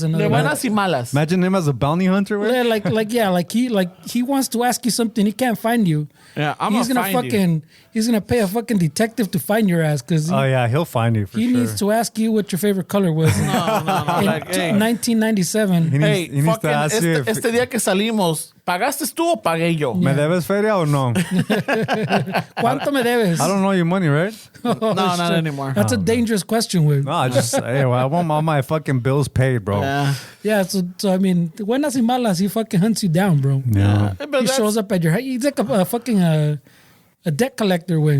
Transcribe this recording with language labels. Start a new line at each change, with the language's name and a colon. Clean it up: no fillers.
English: The buenas y malas. Imagine him as a bounty hunter. Like he wants to ask you something, he can't find you. Yeah, he's gonna pay a fucking detective to find your ass because he'll find you. He needs to ask you what your favorite color was. No. Like, 1997. He needs to ask you
Spanish: este día que salimos, ¿pagaste tú o pagué yo? ¿Me debes feria o no? ¿Cuánto me debes?
English: I don't know your money, right? No, not anymore. That's a dangerous question, Will. No, I want all my fucking bills paid, bro. Yeah. So I mean, buenas y malas, he fucking hunts you down, bro. Yeah. He shows up at your house. He's like a fucking a debt collector, Will.